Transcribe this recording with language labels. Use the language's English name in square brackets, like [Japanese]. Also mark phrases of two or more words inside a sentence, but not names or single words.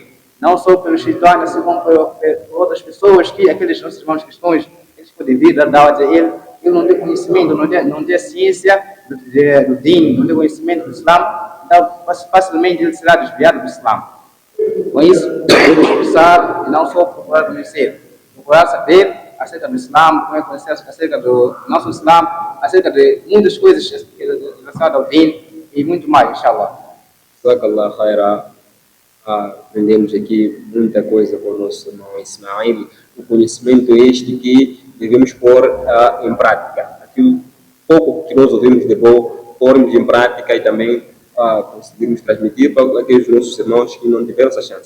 [Portuguese] Não só pelos shaitan, assim como por outras pessoas que, aqueles nossos irmãos cristãos, eles podem vir dar dados a ele não tem conhecimento, não tem ciência do din, não tem conhecimento do Islã, então facilmente ele será desviado do Islã. Com isso, deve esforçar e não só procurar conhecer, procurar saber acerca do Islã, conhecer acerca do nosso Islã, acerca de muitas coisas relacionadas ao din e muito mais, inshallah. [Arabic] جزاك الله خيرا. [Portuguese] Aprendemos aqui muita coisa com o nosso irmão Ismail. O conhecimento é este que devemos pôr em prática. Aquilo pouco que nós ouvimos de bom, pormos em prática e também conseguirmos transmitir para aqueles nossos irmãos que não tiveram essa chance.